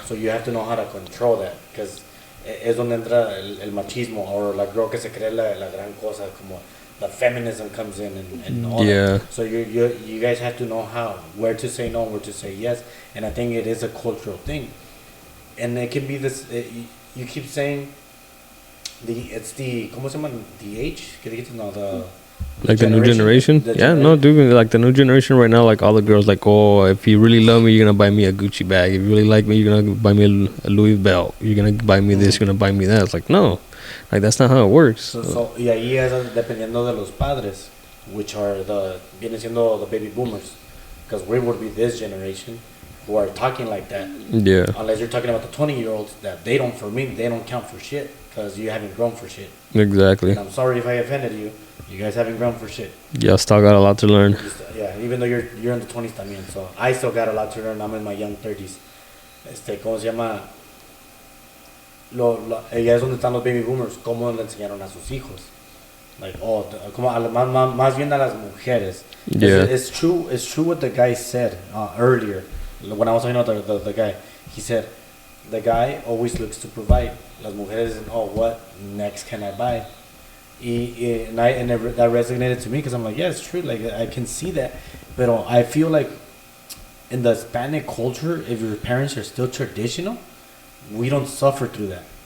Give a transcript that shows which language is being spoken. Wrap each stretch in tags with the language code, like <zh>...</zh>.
<en>So you have to know how to control that, because</en> <es>es donde entra el machismo,</es> <en>or</en> <es>la girl que se cree la gran cosa, como</es> <en>the feminism comes in and all Yeah. that. So you guys have to know where to say no, where to say yes, and I think it is a cultural thing, and it can be this. You keep saying it's the</en> <es>¿cómo se llama?</es> <en>The age?</en> <es>¿Qué dijiste? No,</es> <en>like the new generation. Yeah, no, dude, like the new generation right now, like all the girls, like, oh, if you really love me, you're gonna buy me a Gucci bag. If you really like me, you're gonna buy me a Louis belt. You're gonna buy me this, you're gonna buy me that. It's like, no, like that's not how it works.</en> <es>Y ahí es dependiendo de los padres,</es> <en>which are</en> <es>viene siendo</es> <en>the baby boomers, because we would be this generation who are talking like that. Yeah. Unless you're talking about the 20-year-olds, that they don't count for shit, because you haven't grown for shit. Exactly. And I'm sorry if I offended you. You guys haven't grown for shit. Yeah, still got a lot to learn. Yeah, even though you're in the 20s también, so I still got a lot to learn. I'm in my young 30s.</en> <es>¿Cómo se llama? Ella es donde están los baby boomers. ¿Cómo le enseñaron a sus hijos? Like, como más bien a las mujeres.</es> <en>Yeah. It's true what the guy said earlier. When I was talking about the guy, he said the guy always looks to provide.</en> <es>Las mujeres,</es> <en>what next can I buy? That resonated to me, because I'm like, yeah, it's true. Like, I can see that, but I feel like in the Hispanic culture, if your parents are still traditional, we don't suffer through that.</en>